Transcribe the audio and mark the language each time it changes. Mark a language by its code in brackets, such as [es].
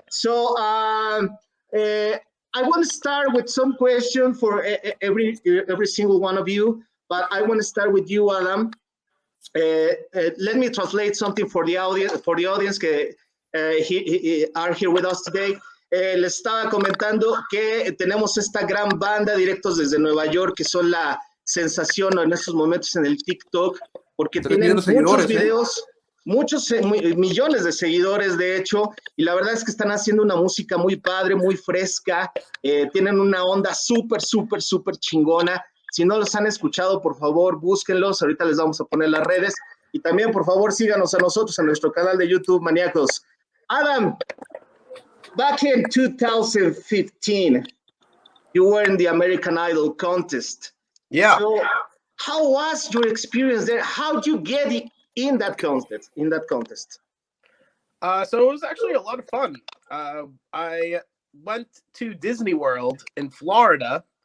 [en] So I want to start with some question for every single one of you, but I want to start with you, Adam. Let me translate something for the audience que are here with us today. [es] Les estaba comentando que tenemos esta gran banda directos desde Nueva York que son la sensación en estos momentos en el TikTok porque tienen muchos videos, millones de seguidores de hecho, y la verdad es que están haciendo una música muy padre, muy fresca, tienen una onda súper chingona. Si no los han escuchado, por favor, búsquenlos. Ahorita les vamos a poner las redes. Y también, por favor, síganos a nosotros en nuestro canal de YouTube, Maniacos. [en] Adam, back in 2015, you were in the American Idol contest. Yeah. So, how was your experience there? How did you get in that contest? So it was actually a lot of fun. I went to Disney World in Florida.